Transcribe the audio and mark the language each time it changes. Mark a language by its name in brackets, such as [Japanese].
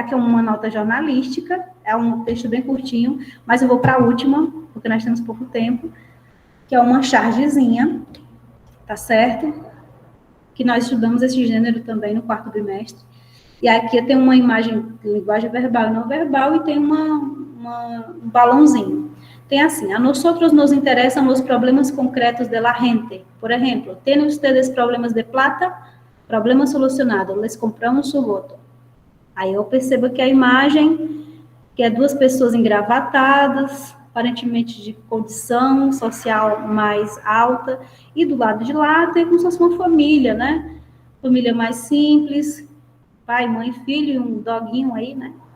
[Portuguese] Aqui é uma nota jornalística. É um texto bem curtinho, mas eu vou para a última, porque nós temos pouco tempo, que é uma chargezinha, tá certo? Que nós estudamos esse gênero também no 4º bimestre. E aqui tem uma imagem de linguagem verbal e não verbal e tem um balãozinho. [Spanish] Tem assim, a nosotros nos interesan los problemas concretos de la gente. Por ejemplo, ¿tienen ustedes problemas de plata? Problema solucionado, les compramos su voto. [Portuguese] Aí eu percebo que a imagem, que é duas pessoas engravatadas, aparentemente de condição social mais alta, e do lado de lá tem como se fosse uma família, né? Família mais simples, pai, mãe, filho e um doguinho aí, né?